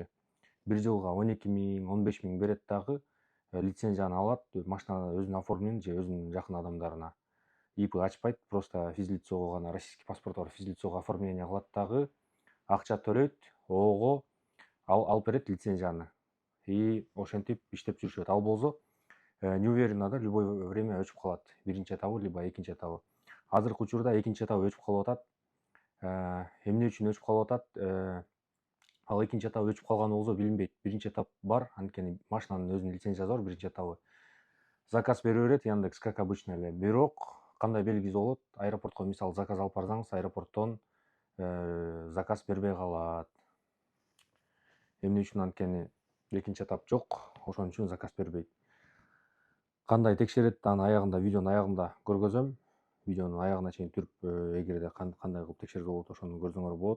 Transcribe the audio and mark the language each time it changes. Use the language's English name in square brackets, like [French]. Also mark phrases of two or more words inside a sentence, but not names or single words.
[Kyrgyz] Бир жылга 12 миң, 15 миң берет дагы лицензияны алат, машина өзүнүн оформленин же өзүнүн жакын адамдарына. ИП ачпайт, просто физлицого гана, [Russian] российский паспорт [Kyrgyz] бар физлицого оформление кылат дагы, акча төлөйт, ого алып берет лицензияны. И ошентип иштеп жүрүшөт. Ал болсо [Russian] не уверенно [Kyrgyz] да [Russian] любой время [Kyrgyz] өчүп калат. Биринчи этабы либо экинчи этабы. Азыркы учурда экинчи этабы өчүп калып атат. Эмне үчүн өчүп калып атат? Ал экинчи этабы өчүп калганы болсо билинбейт. Биринчи этап бар, анткени машинанын өзүнүн лицензиясы бар биринчи этабы. Заказ бере берет Яндекс, [Russian] как обычно эле. [Kyrgyz] Бирок кандай белгиси болот? Аэропортко мисалы заказ алып барсаңыз, аэропорттон заказ бербей калат. Эмне үчүн? Анткени экинчи этап жок, ошон үчүн заказ бербейт. Кандай текшерет? Аны аягында, видеонун аягында көргөзөм. Видеонун аягына чейин түрүп, эгерде кандай кылып текшерсе болот, ошону көрсөңөр болот.